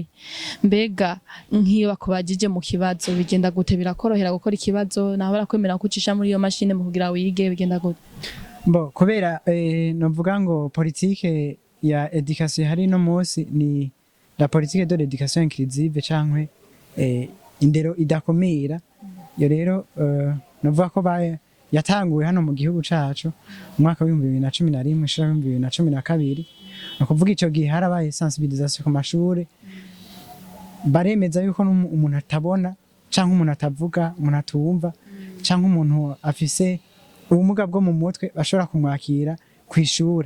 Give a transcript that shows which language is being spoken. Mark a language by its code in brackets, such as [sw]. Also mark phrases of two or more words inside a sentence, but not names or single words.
[rn] Mbega nkiyo bakubajije mu kibazo bigenda gute, birakorohera gukora ikibazo naho barakwemera kucisha muri iyo machine mu kugira wige bigenda gute? Bo kubera novuga ngo politique ya education hari no munsi ni [fr] la politique de l'éducation inclusive [rn] cankwe indero idakomera yo rero novuga ko yatanguye hano mu gihugu cacu umwaka wa 2011 shira 2012 no kuvuga ico gihe harabaye sensibilisation ku mashure baremeza yuko umuntu atabona canke umuntu atavuga umuntu atumva canke umuntu afise ubumuga bwo mu mutwe bashobora kumwakira kw'ishure.